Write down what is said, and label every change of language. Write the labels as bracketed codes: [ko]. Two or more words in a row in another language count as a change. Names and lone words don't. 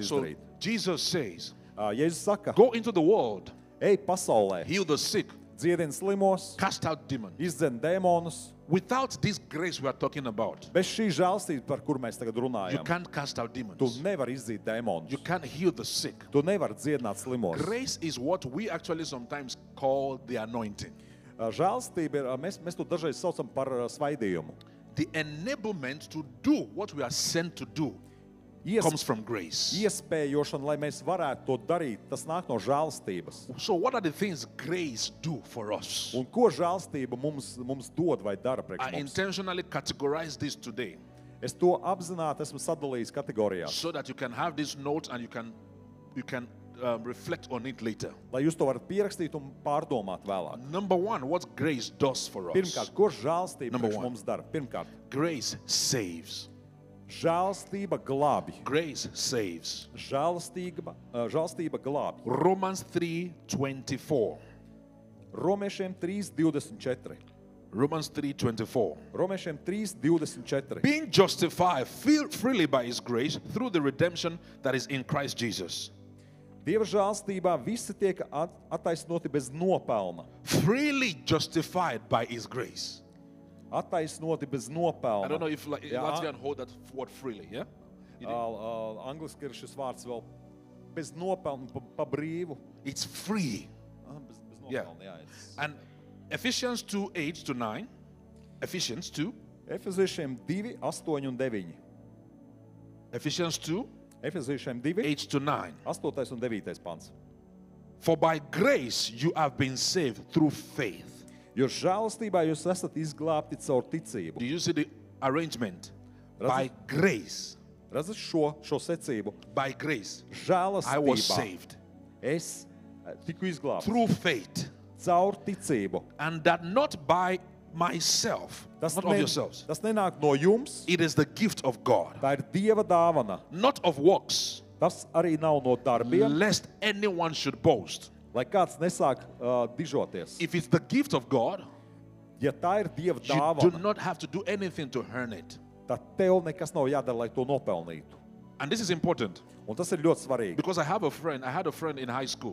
[en] So [lv] izdarīt. [en] Jesus says, [lv] Jēzus saka, [en] go into the world, [lv] ej pasaulē, [en] heal the sick, [lv] dziedini slimos, [en] cast out demons. [lv] izdzen dēmonus. [en] Without this grace we are talking about, [lv] Bez šī žēlstības, par kuru mēs tagad [en] you [lv] runājam, [en] can't cast out [lv] tu [en] demons. [lv] nevari izdzīt dēmonus. [en] You can't heal the sick. [lv] Tu nevari dziedināt slimos. [en] Grace is what we actually sometimes call the anointing. [lv] Žēlstība ir, mēs to dažreiz saucam par svaidījumu. [en] The enablement to do what we are sent to do comes from grace. [lv] Iespējošana, lai mēs varētu to darīt, tas nāk no žēlstības. [en] So what are the things grace do for us? [lv] Un ko žēlstība mums dod vai dara priekš [en] I [lv] mums? [en] intentionally categorize this today [lv] Es to apzināti esmu sadalījis kategorijās, [en] so that you can have this note and you can reflect on it later. [lv] lai jūs to varat pierakstīt un pārdomāt vēlāk. [en] Number one, what grace does for us. [lv] Pirmkārt, ko žēlstība [en] Number [lv] priekš [en] one. [lv] mums dara? Pirmkārt, [en] Grace saves. [lv] žēlstība glābj. [en] Grace saves. [lv] Žēlstība glābj. [en] Romans 3:24. [lv] Romiešiem 3:24. [en] Romans 3:24. [lv] Romiešiem 3:24. [en] Being justified freely by his grace through the redemption that is in Christ Jesus. [lv] Dieva žēlstībā visi tiek attaisnoti bez nopelna. [en] Freely justified by his grace. [lv] Attaisnoti bez nopelna. [en] I don't know if [lv] Jā, [en] Latvian hold that word freely, yeah? [lv] Angliski ir šis vārds vēl bez nopelna, pa brīvu. [en] It's free. [lv] Bez [en] Yeah. [lv] nopelna, jā. [en] And Ephesians 2:8-9. Ephesians 2. [lv] Efeziešiem 2, 8 un 9. [en] Ephesians 2, [lv] Efeziešiem 2, [en] 8-9. [lv] 8 un 9 pants. [en] For by grace you have been saved through faith. [lv] Jo žēlastībā jūs esat izglābti caur ticību. [en] Do you see the arrangement? Does By it- grace. [lv] Redzat šo secību? [en] By grace. [lv] Žēlastībā [en] I was saved. [lv] es tiku izglābts [en] Through faith. [lv] caur ticību. [en] And that not by myself. [lv] Tas, [en] Not of yourselves. [lv] tas nenāk no jums, [en] It is the gift of God. [lv] tā ir Dieva dāvana. [en] Not of works. [lv] Tas arī nav no darbiem, [en] Lest anyone should boast. [lv] lai kāds nesāk dižoties. [en] If it's the gift of God, [lv] Ja tā ir Dieva [en] you do [lv] dāvana, [en] not have to do anything to earn it. [lv] tad tev nekas nav jādara, lai to nopelnītu. [en] And this is important [lv] Un tas ir ļoti svarīgi. [en] because I had a friend in high school.